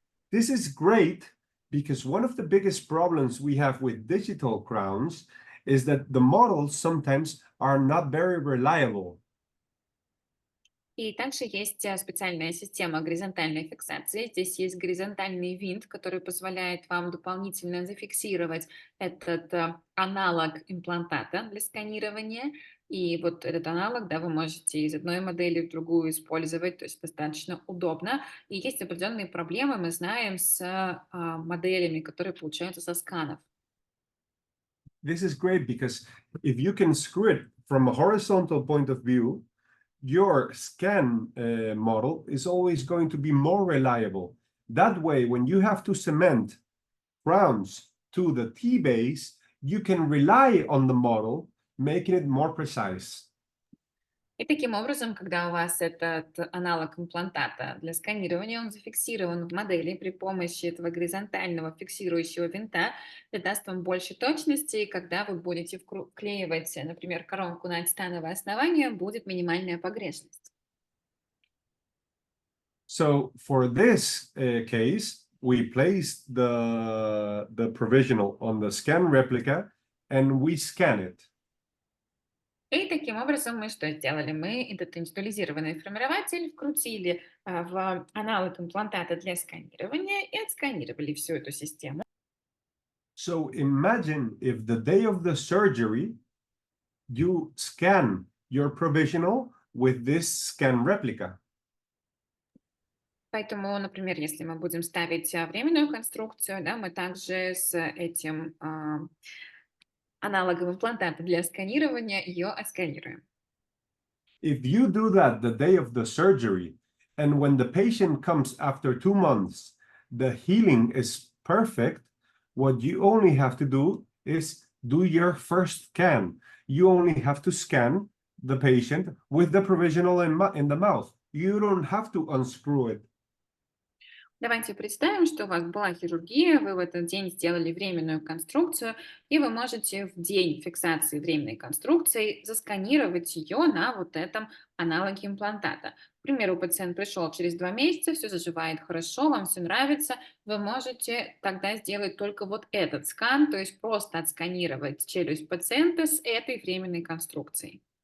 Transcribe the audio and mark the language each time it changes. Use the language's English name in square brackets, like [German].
[English] This is great because one of the biggest problems we have with digital crowns is that the models sometimes are not very reliable. [Russian] И также есть специальная система горизонтальной фиксации. Здесь есть горизонтальный винт, который позволяет вам дополнительно зафиксировать этот аналог имплантата для сканирования. И вот этот аналог, да, вы можете из одной модели в другую использовать, то есть достаточно удобно. И есть определенные проблемы, мы знаем, с моделями, которые получаются со сканов. [English] This is great because if you can screw it from a horizontal point of view, your scan model is always going to be more reliable. That way, when you have to cement crowns to the T-base, you can rely on the model, making it more precise. [Russian] И таким образом, когда у вас этот аналог имплантата для сканирования, он зафиксирован в модели при помощи этого горизонтального фиксирующего винта, это даст вам больше точности, и когда вы будете вклеивать, например, коронку на титановое основание, будет минимальная погрешность. [English] So for this case, we placed the provisional on the scan replica and we scan it. [Russian] И таким образом мы что сделали? Мы этот индивидуализированный формирователь вкрутили в аналог имплантата для сканирования и отсканировали всю эту систему. [English] So imagine if the day of the surgery, you scan your provisional with this scan replica. [Russian] Поэтому, например, если мы будем ставить временную конструкцию, да, мы также с этим аналогом имплантата для сканирования ее отсканируем. [English] If you do that the day of the surgery, and when the patient comes after 2 months, the healing is perfect, what you only have to do is do your first scan. You only have to scan the patient with the provisional in the mouth. You don't have to unscrew it. [Russian] Давайте представим, что у вас была хирургия, вы в этот день сделали временную конструкцию, и вы можете в день фиксации временной конструкции засканировать ее на вот этом аналоге имплантата. К примеру, пациент пришел через 2 месяца, все заживает хорошо, вам все нравится, вы можете тогда сделать только вот этот скан, то есть просто отсканировать челюсть пациента с этой временной конструкцией.